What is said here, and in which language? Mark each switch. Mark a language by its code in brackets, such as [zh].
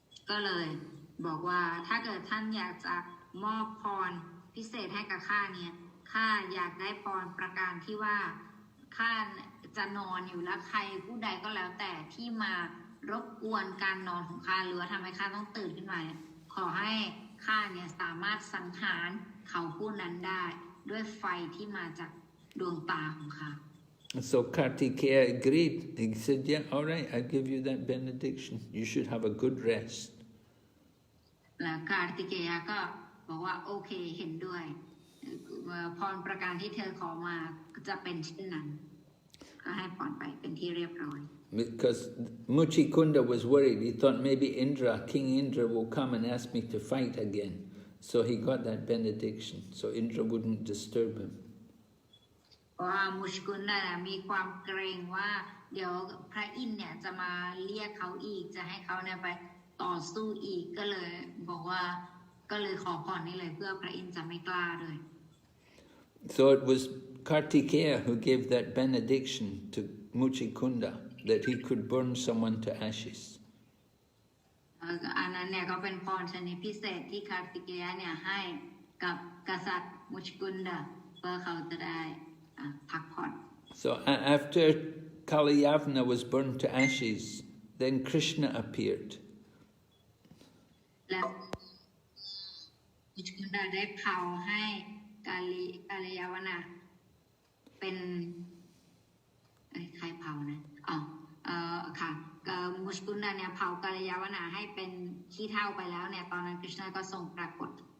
[th] ก็เลยบอกว่าถ้าเกิดท่านอยากจะมอบพรพิเศษให้กับข้าเนี่ยข้าอยากได้พรประการที่ว่าข้าจะนอนอยู่แล้วใครผู้ใดก็แล้วแต่ที่มารบกวนการนอนของข้าหรือว่าทำให้ข้าต้องตื่นขึ้นมาเนี่ยขอให้ข้าเนี่ยสามารถสังหารเขาผู้นั้นได้ด้วยไฟที่มาจากดวงตาของข้า [en] So Kartikeya agreed. He said, yeah, all right, I'll give you that benediction. You should have a good rest. [th] แล้วการติเกยะก็บอกว่าโอเคเห็นด้วยพรประการที่เธอขอมาจะเป็นเช่นนั้นก็ให้พรไปเป็นที่เรียบร้อย [en] Because Mucukunda was worried. He thought maybe King Indra will come and ask me to fight again. So he got that benediction, so Indra wouldn't disturb him. [th] เพราะว่ามุชกุนดามีความเกรงว่าเดี๋ยวพระอินทร์เนี่ยจะมาเรียกเขาอีกจะให้เขาเนี่ยไปต่อสู้อีกก็เลยบอกว่าก็เลยขอพรนี้เลยเพื่อพระอินทร์จะไม่กล้าด้วย [en] So it was Kartikeya who gave that benediction to Mucukunda, that he could burn someone to ashes. [th] อันนั้นเนี่ยก็เป็นพรชนิดพิเศษที่คาร์ติเกยะเนี่ยให้กับกษัตริย์มุชกุนดาเพื่อเขาจะได้พักผ่อน [en] So after Kalyavana was burned to ashes, then Krishna appeared. [th] แล้วมุชกุนดาได้เผาให้กาลยาวนะเป็นใครเผานะค่ะมุชกุนดาเนี่ยเผากาลยาวนะให้เป็นขี้เถ้าไปแล้วเนี่ยตอนนั้นคริชนาก็ทรงปรากฏ